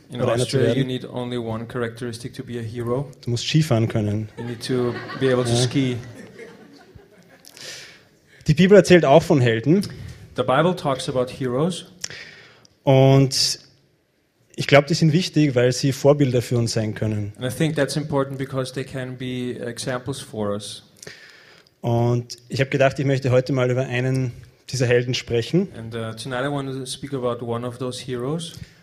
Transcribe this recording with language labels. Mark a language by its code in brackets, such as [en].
[en] In Austria, you need only one characteristic to be a hero. [de] Du musst Skifahren können. [en] You need to be able to ski. [de] Die Bibel erzählt auch von Helden. [en] The Bible talks about heroes. [de] Und ich glaube, die sind wichtig, weil sie Vorbilder für uns sein können. [en] And I think that's important because they can be examples for us. [de] Und ich habe gedacht, ich möchte heute mal über einen dieser Helden sprechen. [en] And tonight I want to speak about one of those heroes.